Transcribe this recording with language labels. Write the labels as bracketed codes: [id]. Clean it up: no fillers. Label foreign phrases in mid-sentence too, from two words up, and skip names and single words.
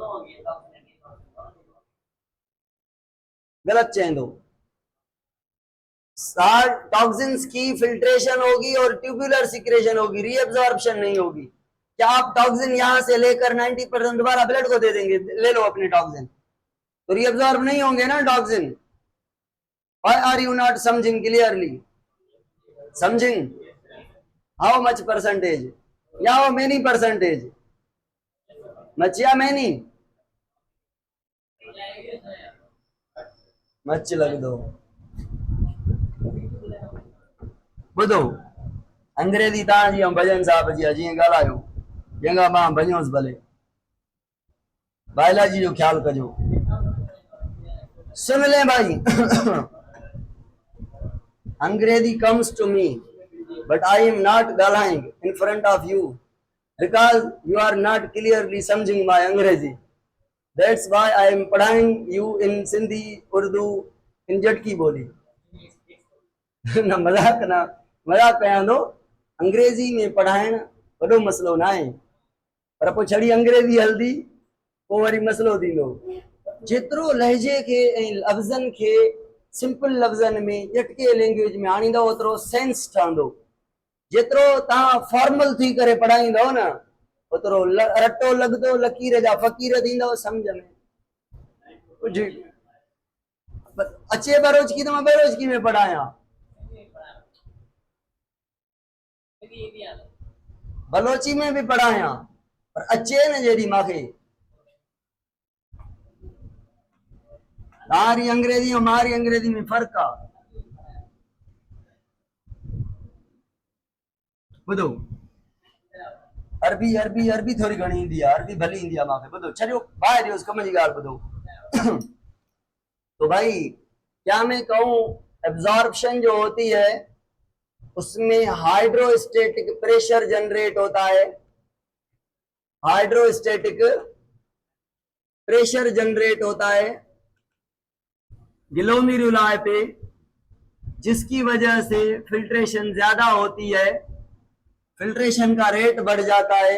[ur] غلط چینج ہو. ٹاکسنز کی فلٹریشن ہوگی اور [en] tubular secretion [ur] ہوگی، ری ابزارپشن نہیں ہوگی. کیا آپ ٹاکسن یہاں سے لے کر 90% دوبارہ بلڈ کو دے دیں گے، لے لو اپنے ٹاکسن، تو ری ابزارب نہیں ہوں گے نا ٹاکسن. [en] Why are you not समझिंग clearly? समझिंग how much percentage या how many percentage? much या many? much [ur] لگ دو. [sd] ॿुधो, अंग्रेजी तव्हां जीअं भजन साहब जी जीअं ॻाल्हायो, जंहिंखां मां भॼोसि भले, बायोलॉजी जो ख्याल कजो। [ur] سن لے بھائی، انگریزی [en] comes to me, but I am not ॻाल्हाइंग in front of you because you are not clearly समझिंग my अंग्रेजी। That's why I am पढ़ाइंग you in सिंधी, उर्दू, in जटकी बोली। [sd] ना मजाक कयां थो, अंग्रेजी में पढ़ाइण वॾो मसलो ना आहे, पर पोइ छड़ी अंग्रेजी हलंदी पोइ वरी मसलो थींदो। जेतिरो लहजे खे ऐं लफ़्ज़नि खे सिंपल लफ़्ज़नि में ॼटके लैंग्वेज में आणींदव ओतिरो सेंस ठहंदो। जेतिरो तव्हां फॉर्मल थी करे पढ़ाईंदव न, ओतिरो रटो लॻंदो, लकीर जा फ़कीर थींदव, सम्झ में कुझु अचे बरोजकी [ur] تو میں بروزکی میں پڑھایا، بلوچی میں بھی پڑھایا, [sd] पर अचे न जेडी माखे। तारी अंग्रेजी और मारी अंग्रेजी में फर्क आ। बुधो, अरबी अरबी अरबी थोड़ी घणी ईंदी आहे, अरबी भली ईंदी आहे माखे। बुधो, छॾियो ॿाहिरि ॾियोसि कम जी ॻाल्हि। [ur] بدھو تو بھائی کیا میں کہوں، ایبزارپشن جو ہوتی ہے اس میں [en] hydrostatic pressure [ur] جنریٹ ہوتا ہے, [en] hydrostatic pressure [ur] جنریٹ ہوتا ہے گلومیرولائی پہ، جس کی وجہ سے فلٹریشن زیادہ ہوتی ہے، فلٹریشن کا ریٹ بڑھ جاتا ہے.